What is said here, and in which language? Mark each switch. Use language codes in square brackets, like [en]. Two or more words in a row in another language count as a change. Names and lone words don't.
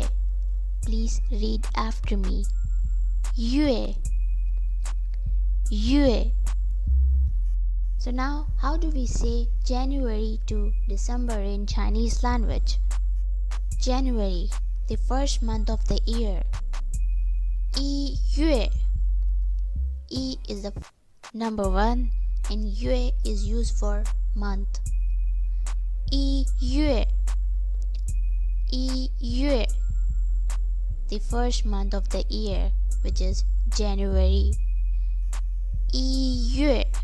[en] Please read after me. Yue. Yue. So now, how do we say January to December in Chinese language? January, the first month of the year. [zh] 一月. [en] Yi is the number one and Yue is used for month. [zh] 一月。一月. [en] The first month of the year, which is January. [zh] 一月.